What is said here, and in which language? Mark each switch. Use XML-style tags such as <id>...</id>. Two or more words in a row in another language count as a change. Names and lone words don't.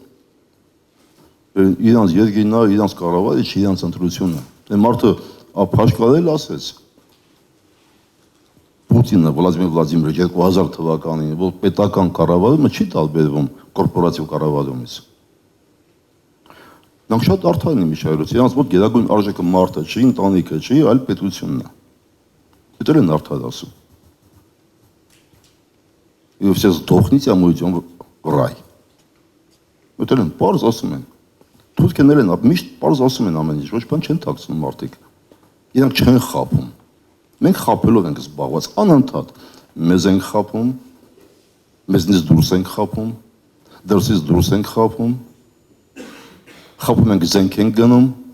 <hy>իրանց երկինն է, իրանց կառավարիչ, իրանց ընտրությունը։ Դե մարդը ափաշկարել ասեց Պուտինը, Վլադիմիր Վլադիմիրիչ 2000 թվականին, որ պետական կառավարումը չի տարբերվում կորպորատիվ կառավարումից։ Նրանք շատ արդար են իմիջայլոց, իրանց մոտ գերագույն արժեքը մարդը չի, ընտանիքը չի, այլ պետությունն է։ Դա են արդար ասում։</hy> <ru>И все сдохните, а мы идем в рай։</ru> <hy>Դա են պարզ ասում են։ Թուրքերն են միշտ պարզ ասում են ամեն ինչ, ոչ բան չեն թաքցնում մարդիկ։ Իրանք չեն խաբում։ Մենք խաբելով ենք զբաղված անընդհատ։ Մեզ ենք խաբում, մեզնից դուրս ենք խաբում, դրսից դուրս ենք խաբում։ Խաբում ենք զենք ենք գնում,</hy>